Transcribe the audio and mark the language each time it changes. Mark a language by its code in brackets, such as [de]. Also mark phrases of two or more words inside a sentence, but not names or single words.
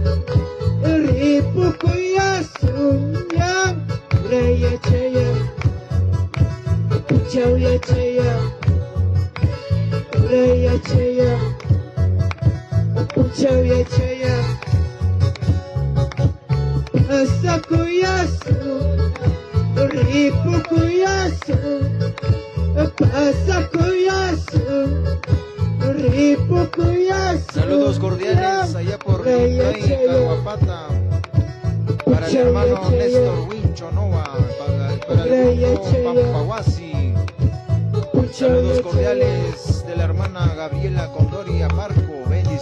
[qu] Ripukuyasu Yam Raya Chaya Puchauya Chaya Raya Chaya Puchauya Chaya Asakuyasu, Ripukuyasu, Asakuyasu, Ripukuyasu. [es] Saludos cordiales allá por Ricay, Caguapata, para el hermano Néstor Wincho Nova, para el grupo Pampahuasi. Saludos cordiales de la hermana Gabriela Condori Aparco.